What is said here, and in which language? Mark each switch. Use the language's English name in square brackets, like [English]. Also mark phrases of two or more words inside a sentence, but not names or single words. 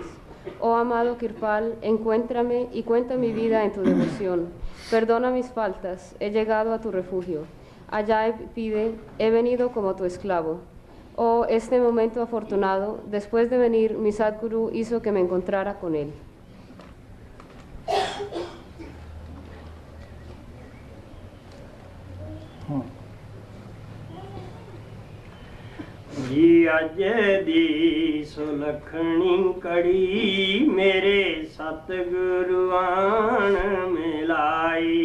[Spanish] Oh amado Kirpal, encuéntrame y cuenta mi vida en tu devoción. Perdona mis faltas, he llegado a tu refugio. Allá pide, he venido como tu esclavo. Oh, este momento afortunado, después de venir, mi Sadguru hizo que me encontrara con él. [Punjabi] ਜੀ ਅਜ ਦੀ ਸੁਲਖਣੀ ਕੜੀ ਮੇਰੇ ਸਤਗੁਰੂ ਆਣ ਮਿਲਾਈ।